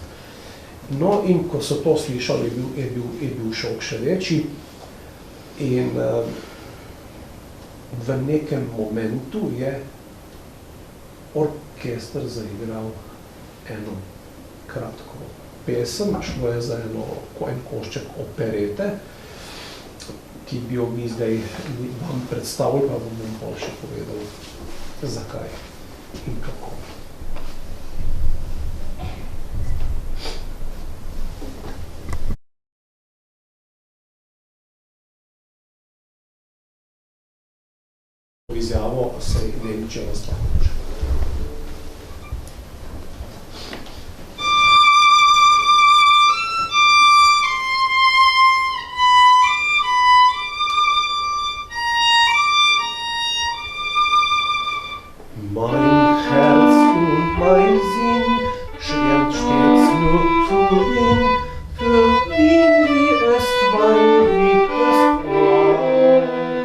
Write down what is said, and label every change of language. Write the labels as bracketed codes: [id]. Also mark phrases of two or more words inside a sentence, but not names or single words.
[sl] No, in ko so to slišali, je bil šok še večji in v nekem momentu je orkester zaigral eno kratko pesem, šlo je za en košček operete, ki bi jo mi zdaj vam predstavili, pa bom bolj še povedal, zakaj in kako. Izjavo se je Nemčija razpala. [de] Mein Herz und mein Sinn schwärmt stets nur zu Wien, für Wien wie es Wein, wie es Brand.